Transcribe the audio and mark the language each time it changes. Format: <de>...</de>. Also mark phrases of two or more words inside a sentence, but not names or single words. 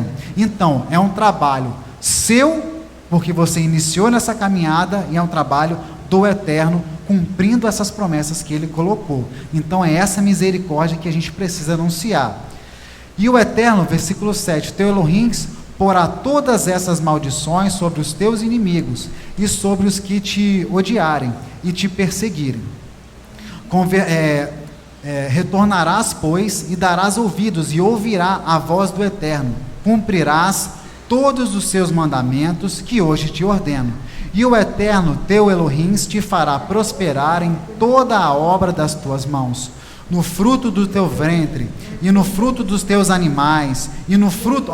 <pt>Então, é um trabalho seu, porque você iniciou nessa caminhada, e é um trabalho do Eterno, cumprindo essas promessas que Ele colocou. Então é essa misericórdia que a gente precisa anunciar. E o Eterno, versículo 7, teu Elohim porá todas essas maldições sobre os teus inimigos, e sobre os que te odiarem, e te perseguirem. Retornarás, pois, e darás ouvidos, e ouvirá a voz do Eterno, cumprirás todos os seus mandamentos, que hoje te ordeno. E o Eterno, teu Elohim, te fará prosperar em toda a obra das tuas mãos, no fruto do teu ventre, e no fruto dos teus animais, e no fruto...</pt>